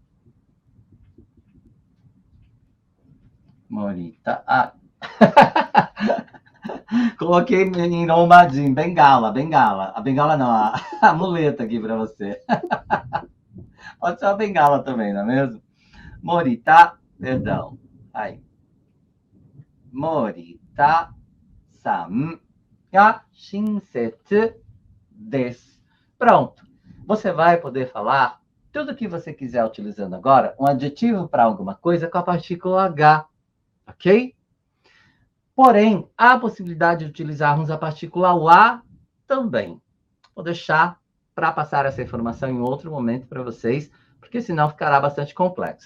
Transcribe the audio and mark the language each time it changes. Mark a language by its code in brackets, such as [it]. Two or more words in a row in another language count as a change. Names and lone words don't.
[pt] Morita. Coloquei em Romadinho, bengala. A bengala não, a muleta aqui para você. Pode ser uma bengala também, não é mesmo? Morita, perdão. Aí. [ja] 森田さんが親切です. [pt] Pronto. Você vai poder falar tudo que você quiser utilizando agora, um adjetivo para alguma coisa com a partícula H. Ok? Porém, há a possibilidade de utilizarmos a partícula wa também. Vou deixar para passar essa informação em outro momento para vocês, porque senão ficará bastante complexo.